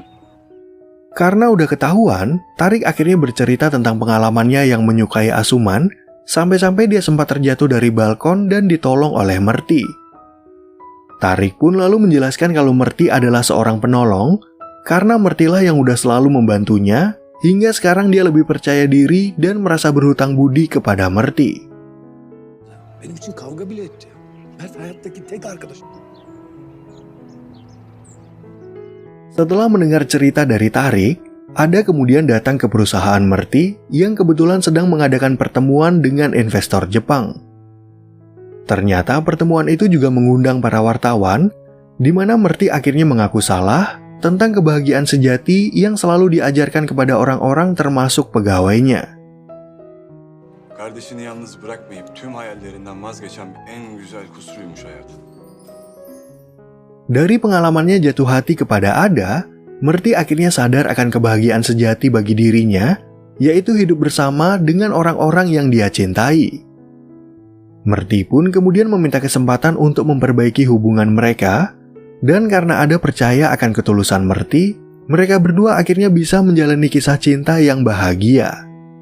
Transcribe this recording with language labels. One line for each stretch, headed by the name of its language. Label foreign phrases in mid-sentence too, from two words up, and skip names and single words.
Indonesian: Karena udah ketahuan, Tariq akhirnya bercerita tentang pengalamannya yang menyukai asuman, sampai-sampai dia sempat terjatuh dari balkon dan ditolong oleh Merti. Tariq pun lalu menjelaskan kalau Merti adalah seorang penolong, karena Mertilah yang udah selalu membantunya, hingga sekarang dia lebih percaya diri dan merasa berhutang budi kepada Merti.
Turkish: Benim için kavga bile etti. Mert hayattaki tek arkadaşım.
Indonesian: Setelah mendengar cerita dari Tariq, Ada kemudian datang ke perusahaan Merti yang kebetulan sedang mengadakan pertemuan dengan investor Jepang. Ternyata pertemuan itu juga mengundang para wartawan, di mana Merti akhirnya mengaku salah tentang kebahagiaan sejati yang selalu diajarkan kepada orang-orang termasuk pegawainya.
Turkish: Kardeşini yalnız bırakmayıp tüm hayallerinden vazgeçen en güzel kusuruymuş hayat.
Indonesian: Dari pengalamannya jatuh hati kepada Ada, Merti akhirnya sadar akan kebahagiaan sejati bagi dirinya, yaitu hidup bersama dengan orang-orang yang dia cintai. Merti pun kemudian meminta kesempatan untuk memperbaiki hubungan mereka, dan karena Ada percaya akan ketulusan Merti, mereka berdua akhirnya bisa menjalani kisah cinta yang bahagia.